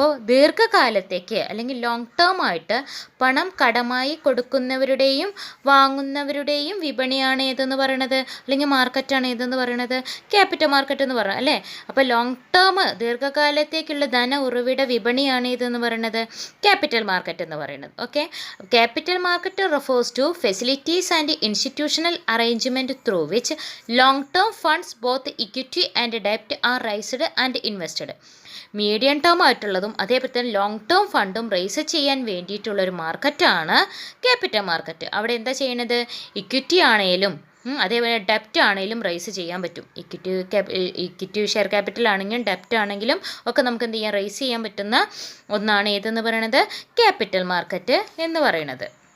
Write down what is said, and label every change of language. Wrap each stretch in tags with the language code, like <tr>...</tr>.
<ml>അപ്പോൾ ദീർഘകാലത്തേക്ക് അല്ലെങ്കിൽ ലോങ് ടേം ആയിട്ട് പണം കടമായി കൊടുക്കുന്നവരുടെയും വാങ്ങുന്നവരുടെയും വിപണിയാണ് ഏതെന്ന് പറയണത്, അല്ലെങ്കിൽ മാർക്കറ്റാണ് ഏതെന്ന് പറയണത് ക്യാപിറ്റൽ മാർക്കറ്റ് എന്ന് പറയുന്നത് അല്ലേ? അപ്പോൾ ലോങ് ടേം ദീർഘകാലത്തേക്കുള്ള ധന ഉറവിട വിപണിയാണ് ഏതെന്ന് പറയുന്നത് ക്യാപിറ്റൽ മാർക്കറ്റ് എന്ന് പറയുന്നത്.</ml> <en>Okay, capital market refers to facilities and institutional arrangement through which long-term funds both equity and debt are raised and invested.</en> <ml>Medium term ആയിട്ടുള്ളതും അതേപോലെ തന്നെ ലോങ് ടേം ഫണ്ടും റേസ് ചെയ്യാൻ വേണ്ടിയിട്ടുള്ളൊരു മാർക്കറ്റാണ് ക്യാപിറ്റൽ മാർക്കറ്റ്. അവിടെ എന്താ ചെയ്യണത്, ഇക്വിറ്റി ആണെങ്കിലും അതേപോലെ ഡെപ്റ്റ് ആണെങ്കിലും റേസ് ചെയ്യാൻ പറ്റും. ഇക്വിറ്റി ഷെയർ ക്യാപിറ്റൽ ആണെങ്കിലും ഡെപ്റ്റ് ആണെങ്കിലും ഒക്കെ നമുക്ക് എന്ത് ചെയ്യാം, റേസ് ചെയ്യാൻ പറ്റുന്ന ഒന്നാണ് ഏതെന്ന് പറയുന്നത് ക്യാപിറ്റൽ മാർക്കറ്റ് എന്ന് പറയുന്നത്.</ml>